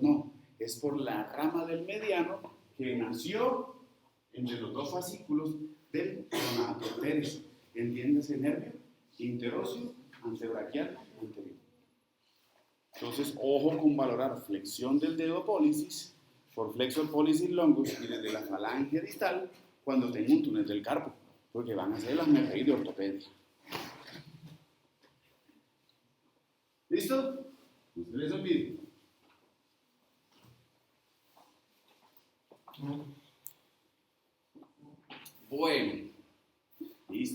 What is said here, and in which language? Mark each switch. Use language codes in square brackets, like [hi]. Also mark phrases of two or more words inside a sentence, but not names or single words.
[es] No, es por la rama del mediano que nació entre los dos fascículos del [la] pronator teres. [es] ¿Entiendes el nervio? Interóseo, antebraquial, anterior. Entonces, ojo con valorar flexión del dedo pollicis por [la] flexor pollicis longus [es] y desde la falange distal cuando tengo un túnel del carpo, porque van a ser las MRI de ortopedia. ¿Listo? No se les olvide. Bueno, listo.